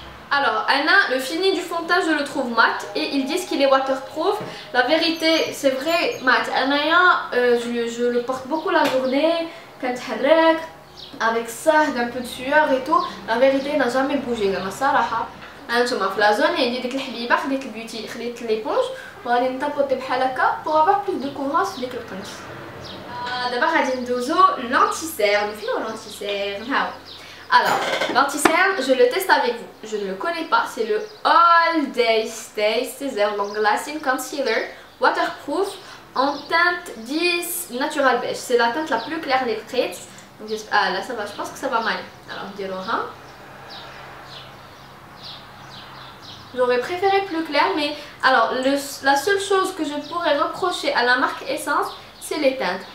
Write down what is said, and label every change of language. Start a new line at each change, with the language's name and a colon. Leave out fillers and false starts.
French: Alors, Anna, le fini du fond de teint, je le trouve mat et ils disent qu'il est waterproof. La vérité, c'est vrai, mat. Anna, je le porte beaucoup la journée, quand avec ça, d'un peu de sueur et tout. La vérité, il n'a jamais bougé.
Arabic: صراحة انتما في لا زون عندي ديك الحبيبه خديت البيوتي خديت ليبونج وغادي نطبطي بحال هكا
French: pour avoir plus de couvrance
Arabic: في ديك القنت. دابا غادي ندوزو l'anti-cerne. فين هو l'anti-cerne؟ هاو.
French: Alors, l'anti-cerne, je le teste avec vous. Je ne le connais pas, c'est le All Day Stay César Long Lasting Concealer Waterproof en teinte 10 Natural Beige. C'est la teinte la plus claire des traits. Donc, ah là ça va, je pense que ça va mal. Alors, je dirais j'aurais préféré plus clair, mais alors la seule chose que je pourrais reprocher à la marque Essence, c'est les teintes.